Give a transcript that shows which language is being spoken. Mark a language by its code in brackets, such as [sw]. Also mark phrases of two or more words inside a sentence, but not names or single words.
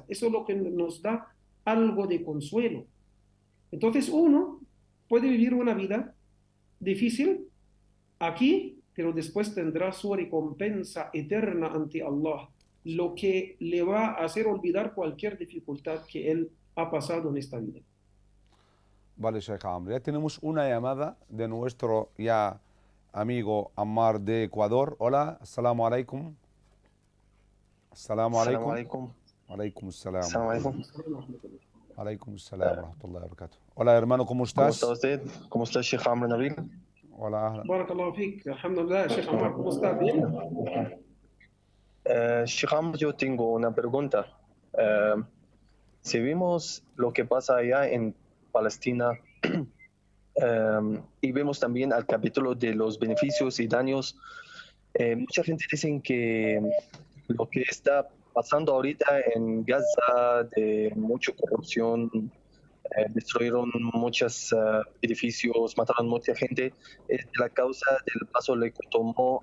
[es] Eso es lo que nos da algo de consuelo. Entonces uno puede vivir una vida difícil aquí, pero después tendrá su recompensa eterna ante Allah, lo que le va a hacer olvidar cualquier dificultad que él ha pasado en esta vida. Vale, Sheikh Amr. Ya tenemos una llamada de nuestro ya amigo Ammar de Ecuador. Hola, [ar] السلام عليكم. السلام السلام alaikum. عليكم. عليكم السلام. السلام عليكم. عليكم السلام ورحمة الله وبركاته. [es] Hola, hermano, ¿cómo ¿Cómo está estás? usted? ¿Cómo está Sheikh Amr Nabil? Hola, ahlan. [ar] بارك الله فيك. الحمد لله، شيخ عمار, [es] ¿cómo está? ¿Bien? Sheikh Amr, yo tengo una pregunta. Si vimos lo que pasa allá en Palestina y vemos también al capítulo de los beneficios y daños, mucha gente dice que lo que está pasando ahorita en Gaza, de mucha corrupción, destruyeron muchos edificios, mataron mucha gente, es la causa del paso que tomó